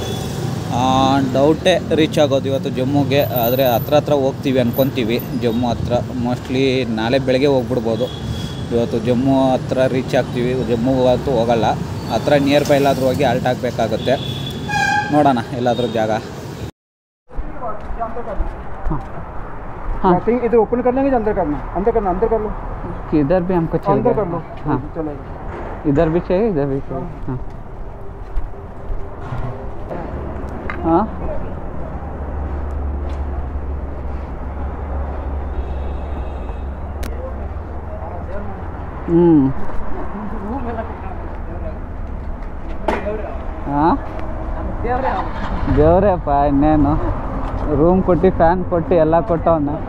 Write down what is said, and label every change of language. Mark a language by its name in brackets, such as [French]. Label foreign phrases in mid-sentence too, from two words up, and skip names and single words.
[Kannada] ಡೌಟೇ ರೀಚ್ ಆಗೋದು ಇವತ್ತು ಜಮ್ಮುಗೆ, ಆದರೆ ಹತ್ರ ಹೋಗ್ತೀವಿ ಅಂದ್ಕೊತೀವಿ. ಜಮ್ಮು ಹತ್ರ ಮೋಸ್ಟ್ಲಿ ನಾಳೆ ಬೆಳಗ್ಗೆ ಹೋಗ್ಬಿಡ್ಬೋದು. ಇವತ್ತು ಜಮ್ಮು ಹತ್ರ ರೀಚ್ ಆಗ್ತೀವಿ, ಜಮ್ಮುಗಂತೂ ಹೋಗಲ್ಲ. ಹತ್ರ [English] near by [Kannada] ಎಲ್ಲಾದರೂ ಹೋಗಿ ಆಲ್ಟ್ ಆಗಬೇಕಾಗುತ್ತೆ. ನೋಡೋಣ ಎಲ್ಲಾದರೂ ಜಾಗ. [Hindi] हाँ, इधर ओपन करना है कि अंदर करना? अंदर कर लो। इधर भी हमको चाहिए, अंदर कर लो। हाँ चलेगा, इधर भी चाहिए, इधर भी चाहिए. हाँ, हाँ [Kannada] ದೇವ್ರಪ್ಪ, ಇನ್ನೇನು ರೂಮ್ ಕೊಟ್ಟು ಫ್ಯಾನ್ ಕೊಟ್ಟು ಎಲ್ಲ ಕೊಟ್ಟವನ್ನ.